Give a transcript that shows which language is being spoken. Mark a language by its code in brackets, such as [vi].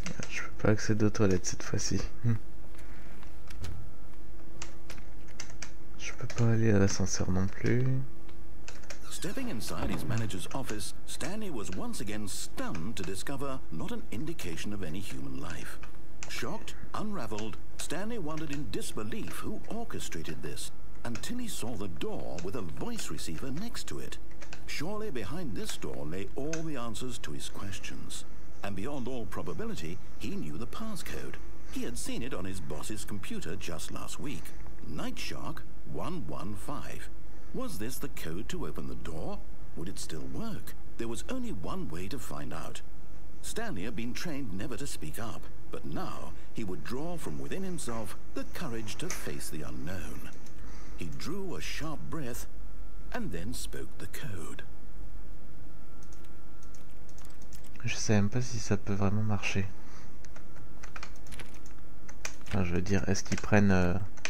[fr] Je peux pas accéder aux toilettes cette fois-ci. Je peux pas aller à l'ascenseur non plus. [en] Stepping inside his manager's office, Stanley was once again stunned to discover not an indication of any human life. Shocked, unraveled, Stanley wondered in disbelief who orchestrated this, until he saw the door with a voice receiver next to it. Surely behind this door lay all the answers to his questions. And beyond all probability, he knew the passcode. He had seen it on his boss's computer just last week. Night Shark 115. Was this the code to open the door? Would it still work? There was only one way to find out. Stanley had been trained never to speak up, but now he would draw from within himself the courage to face the unknown. He drew a sharp breath and then spoke the code. [fr] Je sais même pas si ça peut vraiment marcher. Enfin, je veux dire, est-ce qu'ils prennent...